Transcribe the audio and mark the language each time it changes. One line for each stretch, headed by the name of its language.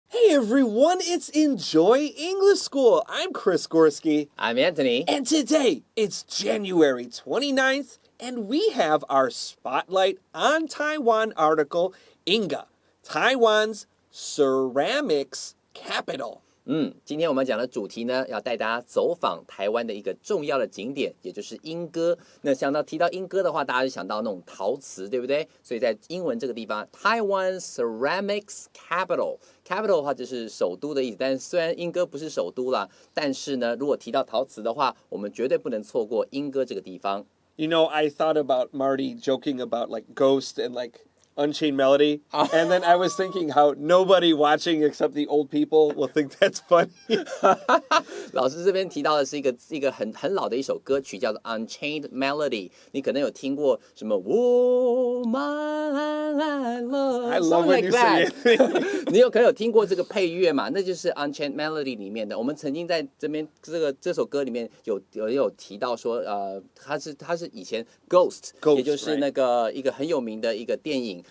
English: everyone, it's Enjoy English School. I'm Chris Gorski. I'm Antony. And today, it's January 29th, and we have our Spotlight on Taiwan article, Yingge, Taiwan's Ceramics Capital.
Chinese: 今天我们讲的主题呢，要带大家走访台湾的一个重要的景点，也就是莺歌。那提到莺歌的话，大家就想到那种陶瓷，对不对？所以在英文这个地方 ，
English: Taiwan Ceramics Capital
Chinese: 的话就是首都的意思。但是虽然莺歌不是首都啦，但是呢，如果提到陶瓷的话，我们绝对不能错过莺歌这个地方。
English: You know, I thought about Marty joking about like Ghost and like Unchained Melody, and then I was thinking how nobody watching except the old people will think that's funny.
Chinese: 老师这边提到的是一个很老的一首歌曲，叫做 Unchained Melody。你可能有听过什么
English: Woman I Love， I love when you say
Chinese: it 你有可能有听过这个配乐嘛？那就是 Unchained Melody 里面的。我们曾经在这边这首歌里面有提到说，它是以前 Ghost 也就是那个一个很有名的一个电影。